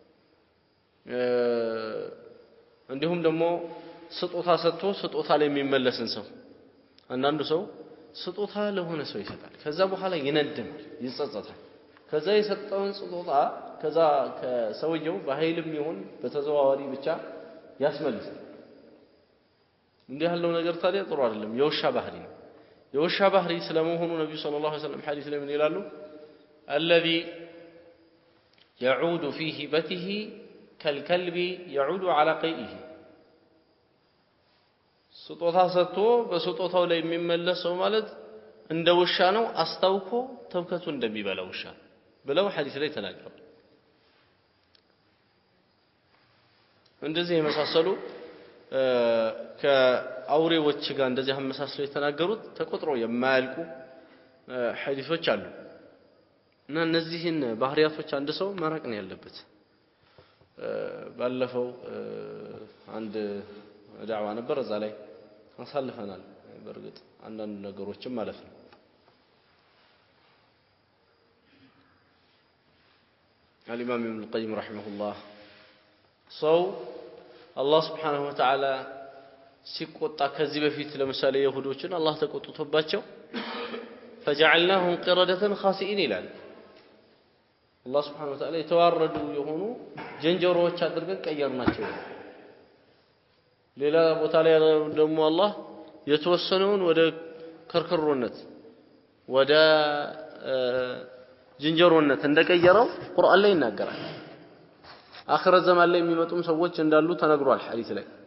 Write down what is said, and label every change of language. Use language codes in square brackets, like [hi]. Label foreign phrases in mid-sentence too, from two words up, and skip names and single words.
[am] እንዲሁም ደግሞ ስጦታ ሰጥቶ ስጦታ ላይ የሚመለስን ሰው አንዳንዱ ሰው ስጦታ ለሆነ ሰው ይሰጣል ከዛ በኋላ ይነድማል ይጸጸታል ከዛ የሰጠውን ስጦታ ከዛ ከሰውየው በኃይልም ይሁን በተዘዋዋሪ ብቻ ያስመልሳል እንዲህ ያለው ነገር ታዲያ ጥሩ አይደለም የውሻ ባህሪ ነው የውሻ ባህሪ ስለመሆኑ ነብዩ [ar] صلى الله عليه وسلم [am] ሐዲስ ላይ ምን ይላሉ الذي [ar] يعود في هبته كالكلب يعود على قيئه [am] ስጦታ ሰጥቶ በስጦታው ላይ የሚመለሰው ማለት እንደ ውሻ ነው አስታውቆ ተብከቱ እንደሚበላው ውሻ ብለው ሐዲስ ላይ ተናግረዋል እንደዚህ የመሳሰሉ ከአውሬዎች ጋር እንደዚህ አመሳስለው የተናገሩት ተቆጥሮ የማያልቁ ሐዲሶች አሉ እና እነዚህን ባህሪያቶች አንድ ሰው ማራቅ ነው ያለበት ባለፈው አንድ ዳዕዋ ነበር እዛ ላይ አሳልፈናል በርግጥ አንዳንድ ነገሮችም ማለት ነው [ar] الإمام ابن القيم رحمه الله [am] ሰው አላህ [ar] سبحانه و [am] Ta'ala ሲቆጣ ከዚህ በፊት ለምሳሌ ይሁዶችን አላህ ተቆጥቶባቸው [ar] فجعلناهم قردة خاسئين [am] ይላል አላህ [ar] سبحانه وتعالى [am] የተዋረዱ የሆኑ ጀንጀሮዎች አድርገን ቀየርናቸው ሌላ ቦታ ላይ ደግሞ አላህ የተወሰነውን ወደ ከርከሮነት ወደ ጅንጀሮነት እንደቀየረው ቁርአን ላይ ይናገራል አኺረ ዘመን ላይ የሚመጡም ሰዎች እንዳሉ ተነግሯል ሐዲስ ላይ